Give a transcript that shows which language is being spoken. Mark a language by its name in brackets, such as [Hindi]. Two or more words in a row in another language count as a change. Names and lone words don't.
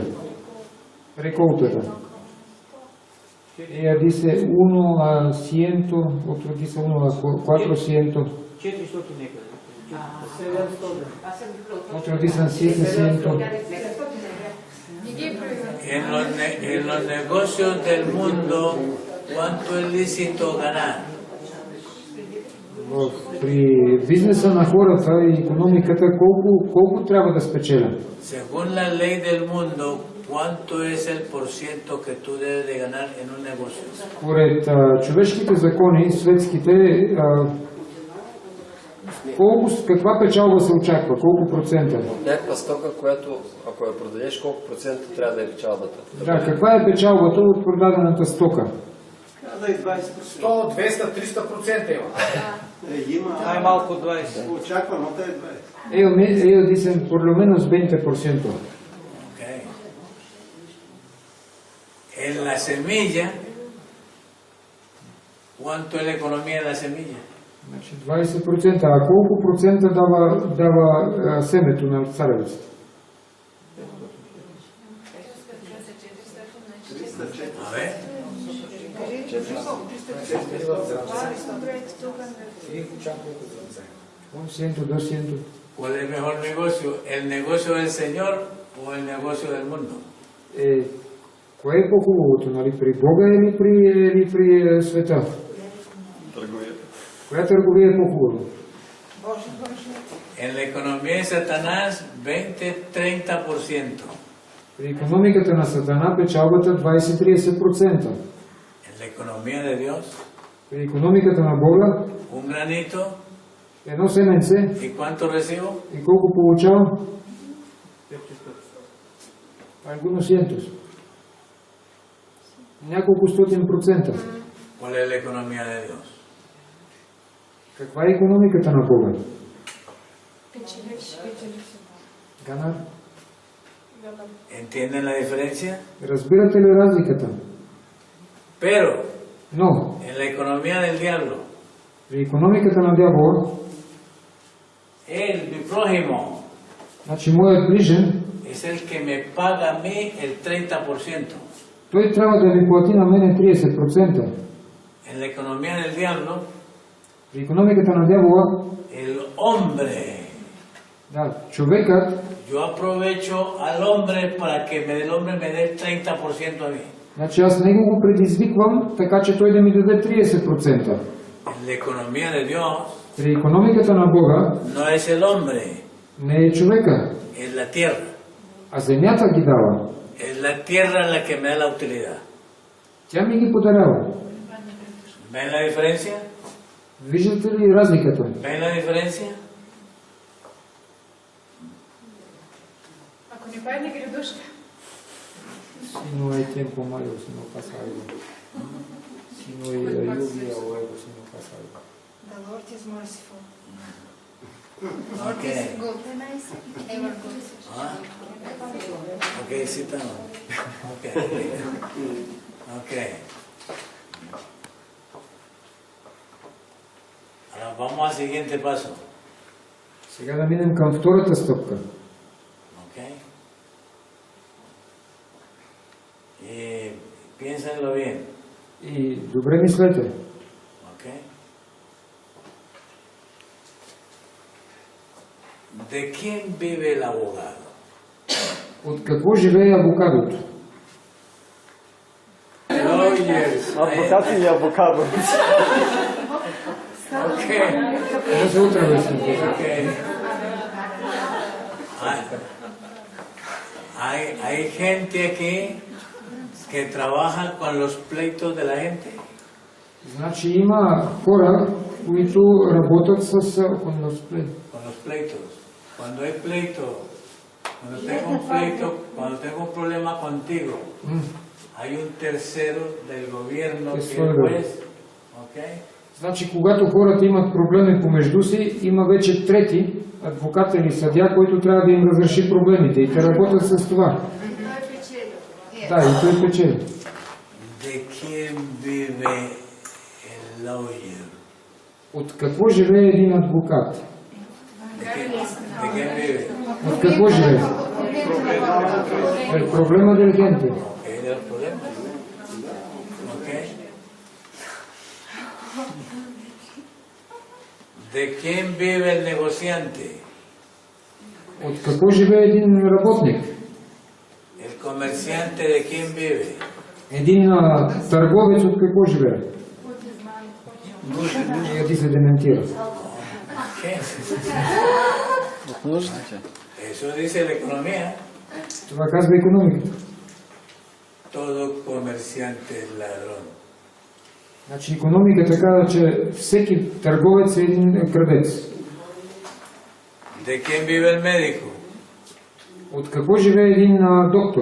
[Bulgarian] Реколтата. [Spanish] Ella dice 1 a 100, otro dice 1 a 400, [Bulgarian] 400 некъде. [Spanish] otro dicen 700. [Bulgarian] И ги произвежда. [Spanish] En los negocios del mundo, ¿cuánto es lícito ganar? [Bulgarian] При бизнеса на хората и икономиката колко трябва да спечеля? [Spanish] Según la ley del mundo, ¿cuánto es el porciento que tú debes de ganar en un negocio? [Bulgarian] Според човешките закони, светските, каква печалба се очаква? Колко процента? Някаква стока, която ако я продадеш, колко процента трябва да е печалбата? Да, каква е печалбата от продадената стока? 100, 200, 300% има. Има. Най-малко 20. Очакваното е 20. [Spanish] Ellos dicen por lo menos 20%. Okay. En la semilla, ¿cuánto es la economía de la semilla? [Bulgarian] Значи 20%. А колко процента дава семето на царевицата? [Spanish] A ver, 100, 200. ¿cuál es el mejor negocio? ¿El negocio del Señor o el negocio del mundo? [Bulgarian] Кое е по-хубавото, нали? При Бога или при света? Търговията. Коя търговия е по-хубава? [Spanish] En la economía de Satanás, 20-30%. [Bulgarian] При икономиката на Сатана печалбата 20-30%. [Spanish] En la economía de Dios, [Bulgarian] При икономиката на Бога [Spanish] un granito, [Bulgarian] едно семенце [Spanish] ¿y cuánto recibo? [Bulgarian] и колко получавам? [Spanish] Algunos cientos. [Bulgarian] Няколко стотин процента. [Spanish] ¿Cuál es la economía de Dios? [Bulgarian] Каква е икономиката на Бога? [Spanish] Ганар? ¿Entienden la diferencia? [Bulgarian] Разбирате ли разликата? [Spanish] Pero [Bulgarian] Но [Spanish] en la economía del diablo, [Bulgarian] При икономиката на дявола, [Spanish] Él, mi prójimo, [Bulgarian] значи моят ближен, [Spanish] es el que me paga a mí el 30%. [Bulgarian] той трябва да ми плати на мене 30%. [Spanish] En la economía del diablo, [Bulgarian] При икономиката на дявола, [Spanish] el hombre, [Bulgarian] да, човекът, [Spanish] yo aprovecho al hombre para que el hombre me dé el 30% a mí. [Bulgarian] значи аз него го предизвиквам, така че той да ми даде 30%. [Spanish] En la economía de Dios [Bulgarian] При икономиката на Бога [Spanish] no es el hombre, [Bulgarian] не е човека, [Spanish] es la tierra. [Bulgarian] а земята ги дава. [Spanish] Es la tierra la que me da la utilidad. [Bulgarian] Тя ми ги подарява. [Spanish] ¿Ven la diferencia? [Bulgarian] Виждате ли разликата? [Spanish] ¿Ven la diferencia? [Bulgarian] Ако не падне грядушка, [Spanish] Si no hay tiempo malo, si no pasa algo. Si no hay lluvia o algo, si no pasa algo. [English] The Lord is merciful. Okay. Good. Ever good. [Spanish] ¿Ah? Ok, sí estamos. Ok. Ok. Ahora vamos al siguiente paso. [Bulgarian] Сега да минем към втората стъпка. [Spanish] Ok. Y piénsenlo bien. [Bulgarian] И добре мислете. [Spanish] Ok. ¿De quién vive el abogado? [Bulgarian] От какво живее авокадото? Адвокат или авокадо? Ok. Да се утре вече. Ok. [Spanish] Hay gente aquí que trabaja con los pleitos de la gente. [Bulgarian] Значи има хора, които работят с конносплей. [Spanish] Con los pleitos. Cuando hay pleito, cuando tengo un pleito, cuando tengo un problema contigo, hay un tercero del gobierno que es juez. ¿Ok? [Bulgarian] Значи когато хората имат проблеми помежду си, има вече трети адвокат или съдия, който трябва да им разреши проблемите и те работят с това. Той печели. Да, и той печели. [Spanish] ¿De quién vive el lawyer? [Bulgarian] От какво живее един адвокат? [Spanish] ¿De quién vive? [Bulgarian] От какво живее? [Spanish] El problema del gente. Ok, de los problemas. Ok. ¿De quién vive el negociante? [Bulgarian] От какво живее един работник? [Spanish] El comerciante de quién vive? [Bulgarian] Един търговец от какво живее? И ти се дементира. [Spanish] ¿Qué? [Bulgarian] От нуждите. [Spanish] Eso dice la economía. [Bulgarian] Това казва икономиката. [Spanish] Todo comerciante es ladrón. [Bulgarian] Значи икономиката казва, че всеки търговец е един крадец. [Spanish] ¿De quién vive el médico? [Bulgarian] От какво живее един доктор?